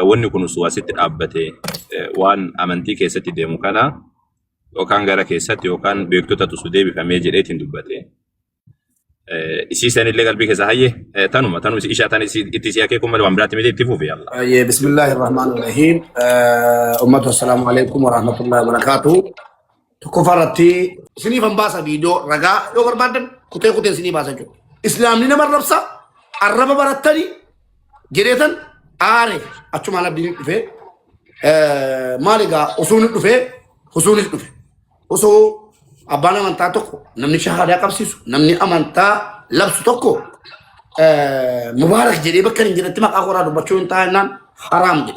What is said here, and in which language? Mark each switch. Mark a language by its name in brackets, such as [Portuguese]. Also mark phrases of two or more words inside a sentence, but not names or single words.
[Oromo] Wanni kun osoo asitti dhaabbate waan amantii keessatti deemu kana yookaan gara keessatti yookaan beektota tusu deebifamee jedheetiin dubbate. Isii sanillee qalbii keessa hayyee tanuma ishaa tan itti si akeekuun malee waan biraatti miti itti fuufi yalla. [Arabic] بسم الله الرحمن الرحيم. Ummatu السلام عليكم ورحمة الله وبركاته. [Oromo] Tokko farratti isinii fan baasa viidiyoo ragaa yoo barbaadan kutee isinii baasa jechuudha. Islaamni nama arrabsa arraba barattanii jedheetan aare achumaan abdiin dhufee maal egaa usuunis dhufee osoo abbaan amantaa tokko namni shahaadaa qabsiisu namni amantaa labsu tokko mubaarak jedhee bakka hin jedhetti maqaa koraa dubbachuu hin taa'inaan haraam jedhe.